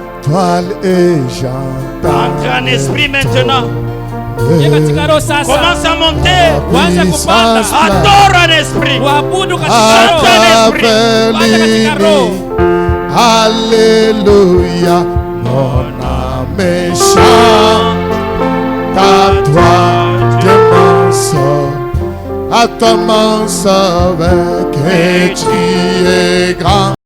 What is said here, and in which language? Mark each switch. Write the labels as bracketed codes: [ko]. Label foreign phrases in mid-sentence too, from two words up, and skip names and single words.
[fr] étoile et j'entends. Entre en esprit maintenant. [sw] katika roho sasa. [fr] Commence à monter. [sw] Uanze kupanda. [fr] Adore en esprit. [sw] Uabudu katika [fr] À [sw] roho. [fr] travers [sw] Uanze katika roho. [fr] Alléluia, mon âme chante à toi, Dieu mon sauveur, à toi mon sauveur, que tu es grand.